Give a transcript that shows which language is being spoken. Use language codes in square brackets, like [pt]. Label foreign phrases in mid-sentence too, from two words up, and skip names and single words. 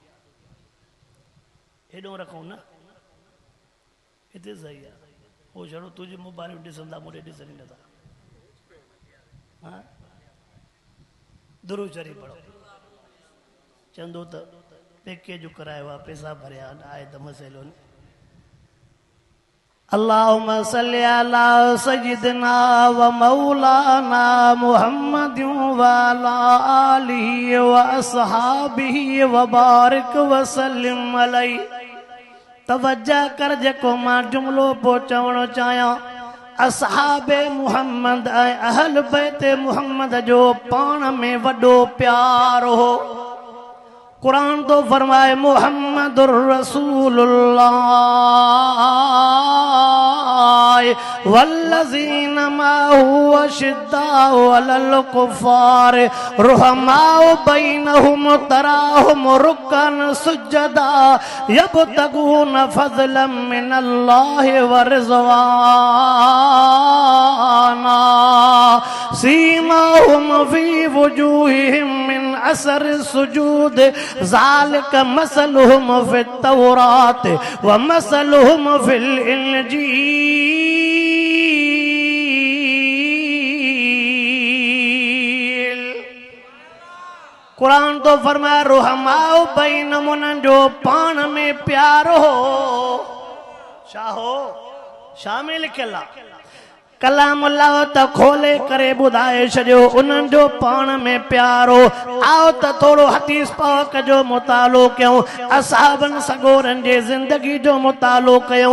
[sd] हेॾो रखूं न, हिते सही आहे। पोइ छड़ो तुंहिंजी मोबाइल ॾिसंदा, मूंखे ॾिसनि नथा। हा, दुरूद शरीफ़ पढ़ो। चंदो त पैकेज करायो आहे, पैसा भरिया आहे त मसइलो न। [ar] اللهم صل على سيدنا ومولانا محمد وعلى آله وأصحابه وبارك وسلم عليه. [sd] तवज्जा कर, जेको मां जुमलो पो चवणो चाहियां, असहाबे मुहम्मद ऐं अहल बैते मुहम्मद जो पाण में वॾो प्यार हो। कुरान तो फरमाए, [ar] محمد رسول الله والذين معه أشداء على الكفار رحماء بينهم تراهم ركعا سجدا يبتغون فضلا من الله ورضوانا سيماهم في وجوههم من أثر السجود ذلك مثلهم في التوراة ومثلهم في الإنجيل. [sd] कुरान तो फरमाया [ar] رحماء بينهم, [sd] उन्हनि जो पाण में प्यारो छा हो, शामिल लिखियल आहे। कलाम अल्लाह त खोले करे ॿुधाए छॾियो उन्हनि जो पाण में प्यारो। आओ त थोरो हदीस पाक जो मुतालो कयूं, असहाबनि सगोरनि जे ज़िंदगी जो मुतालो कयूं।